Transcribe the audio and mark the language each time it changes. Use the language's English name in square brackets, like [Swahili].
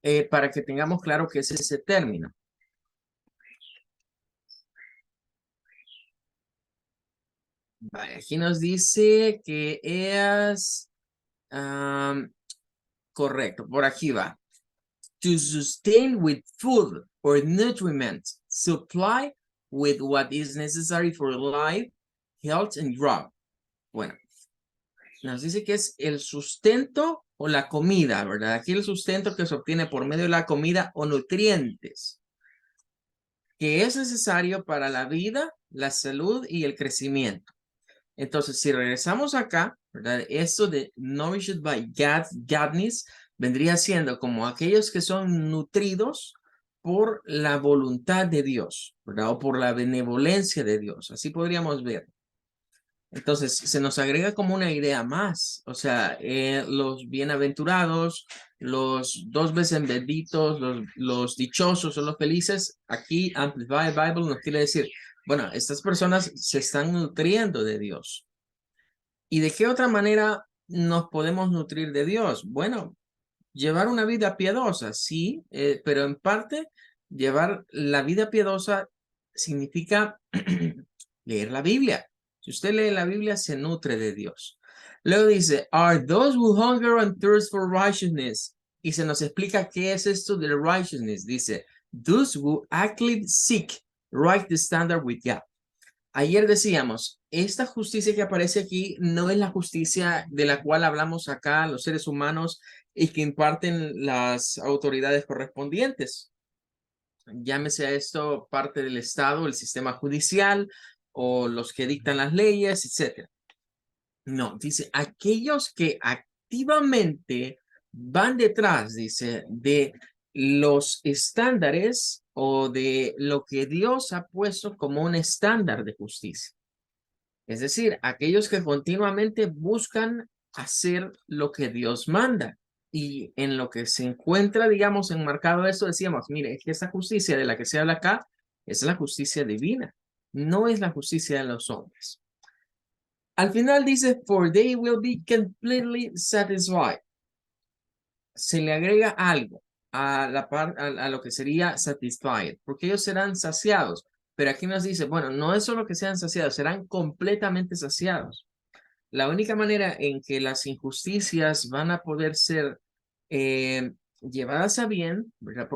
[Spanish] Para que tengamos claro qué es ese término. Vale, aquí nos dice que es correcto, por aquí va. [English] To sustain with food or nutriment, supply with what is necessary for life, health and growth. [Spanish] Bueno, nos dice que es el sustento o la comida, ¿verdad? Aquí el sustento que se obtiene por medio de la comida o nutrientes que es necesario para la vida, la salud y el crecimiento. Entonces, si regresamos acá, ¿verdad? Esto de [English] nourished by Godness [Spanish] vendría siendo como aquellos que son nutridos por la voluntad de Dios, ¿verdad? O por la benevolencia de Dios. Así podríamos ver. Entonces, se nos agrega como una idea más, o sea, los bienaventurados, los dos veces benditos, los dichosos o los felices, aquí Amplified Bible nos quiere decir, bueno, estas personas se están nutriendo de Dios. ¿Y de qué otra manera nos podemos nutrir de Dios? Bueno, llevar una vida piadosa, sí, pero en parte llevar la vida piadosa significa leer la Biblia. Si usted lee la Biblia, se nutre de Dios. [English] Luego dice, are those who hunger and thirst for righteousness. [Spanish] Y se nos explica qué es esto de righteousness. [English] Dice, those who actively seek right the standard with God. [Spanish] Ayer decíamos, esta justicia que aparece aquí no es la justicia de la cual hablamos acá los seres humanos y que imparten las autoridades correspondientes. Llámese a esto parte del Estado, el sistema judicial o los que dictan las leyes, etc. No, dice, aquellos que activamente van detrás, dice, de los estándares o de lo que Dios ha puesto como un estándar de justicia. Es decir, aquellos que continuamente buscan hacer lo que Dios manda. Y en lo que se encuentra, digamos, enmarcado eso, decíamos, mire, es que esa justicia de la que se habla acá es la justicia divina, no es la justicia de los hombres. [English] Al final dice, for they will be completely satisfied. [Spanish] Se le agrega algo a la a lo que sería satisfied, porque ellos serán saciados. Pero aquí nos dice, bueno, no es solo que sean saciados, serán completamente saciados. La única manera en que las injusticias van a poder ser llevadas a bien, ¿verdad?